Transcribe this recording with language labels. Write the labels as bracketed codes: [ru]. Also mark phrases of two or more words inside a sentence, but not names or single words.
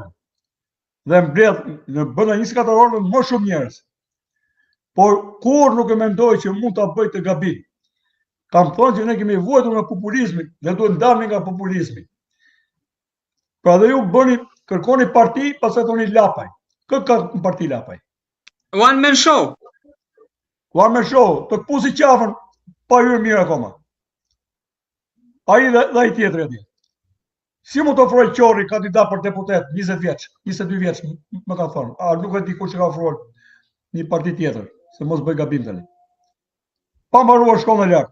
[sq] Dhe mbledh në brenda 24 orëve më shumë njerëz. Por kur nuk e mendoj që mund ta bëj të gabim. Kam thënë që ne kemi vuajtur nga populizmi dhe duhet ndalemi nga populizmi. Pra dhe ju kërkoni parti, pastaj thoni Lapaj. Këtë ka në parti Lapaj. [en] One man show. One man show, [sq] të këpusi qafën, pa hyrë mirë akoma. Ai dhe ai tjetri atje. Si mund të ofroj Qori kandidat për deputet 20 vjeç, 22 vjeç, më ka thonë. A nuk e di kush e ka ofruar një parti tjetër, se mos bëj gabim tani. Pa mbaruar shkollën e lartë.